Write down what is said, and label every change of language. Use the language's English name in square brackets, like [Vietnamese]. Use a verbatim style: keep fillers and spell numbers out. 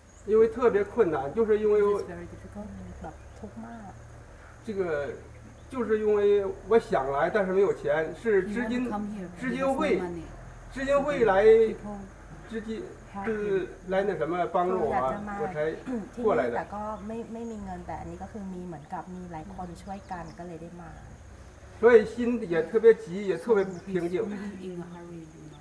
[Chinese] 因为特别困难就是因为 [Thai] แบบทุกข์มาก [Chinese] 这个就是因为我想来但是没有钱是知金知金会知金会来知金就是来那什么帮助我啊我才过来的 [Thai] แต่ก็ไม่ไม่มีเงินแต่อันนี้ก็คือมีเหมือนกับมีหลายคนช่วยกันก็เลยได้มา [Chinese] 所以心也特别急也特别不平静